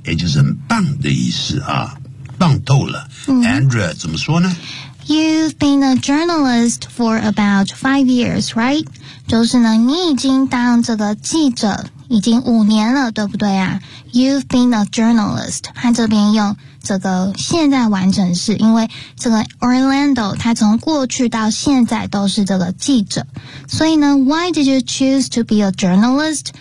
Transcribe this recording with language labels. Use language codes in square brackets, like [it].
[zh] 也就是很棒的意思啊，棒透了。 Mm-hmm. Andrea, 怎么说呢？ [en] You've been a journalist for about 5 years, right? [zh] 就是呢，你已经当这个记者已经五年了，对不对啊？ [en] You've been a journalist. [zh] 和这边用这个现在完成式因为这个 Orlando 他从过去到现在都是这个记者所以呢 [en] Why did you choose to be a journalist?